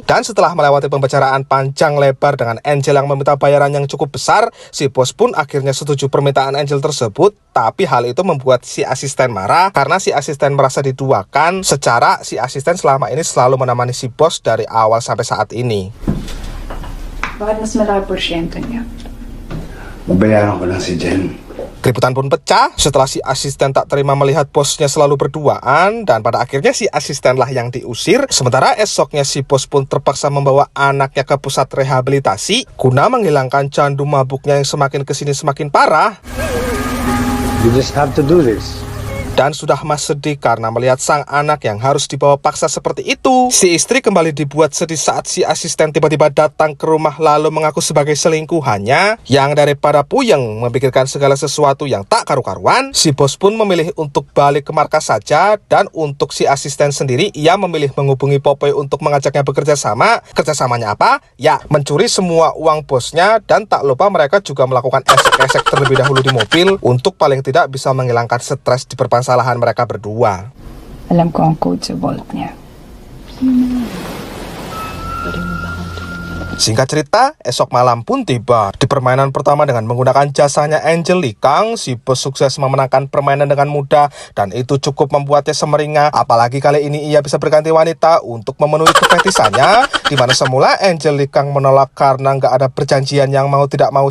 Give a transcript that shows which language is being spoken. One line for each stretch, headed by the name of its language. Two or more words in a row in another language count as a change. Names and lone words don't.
Indonesian: Dan setelah melewati pembicaraan panjang lebar dengan Angel yang meminta bayaran yang cukup besar, si bos pun akhirnya setuju permintaan Angel tersebut. Tapi hal itu membuat si asisten marah karena si asisten merasa diduakan, secara si asisten selama ini selalu menemani si bos dari awal sampai saat ini.
Filipino: Bakit mas malaki porsyento niya? Babayaran ko lang si Jen.
Indonesian: Keributan pun pecah setelah si asisten tak terima melihat bosnya selalu berduaan, dan pada akhirnya si asistenlah yang diusir. Sementara esoknya si bos pun terpaksa membawa anaknya ke pusat rehabilitasi guna menghilangkan candu mabuknya yang semakin kesini semakin parah.
English: You just have to do this.
Indonesian: Dan sudah mas sedih karena melihat sang anak yang harus dibawa paksa seperti itu. Si istri kembali dibuat sedih saat si asisten tiba-tiba datang ke rumah lalu mengaku sebagai selingkuhannya. Yang daripada puyeng memikirkan segala sesuatu yang tak karu-karuan, si bos pun memilih untuk balik ke markas saja. Dan untuk si asisten sendiri, ia memilih menghubungi Popeye untuk mengajaknya bekerja sama. Kerjasamanya apa? Ya, mencuri semua uang bosnya. Dan tak lupa mereka juga melakukan esek-esek terlebih dahulu di mobil untuk paling tidak bisa menghilangkan stres di permasalahan mereka berdua.
Filipino: Alam ko ang code sa vault niya.
Indonesian: Singkat cerita, esok malam pun tiba. Di permainan pertama dengan menggunakan jasanya Angel Likang, si bos sukses memenangkan permainan dengan mudah, dan itu cukup membuatnya semeringah. Apalagi kali ini ia bisa berganti wanita untuk memenuhi kefetisannya, di mana semula Angel Likang menolak karena nggak ada perjanjian yang mau tidak mau.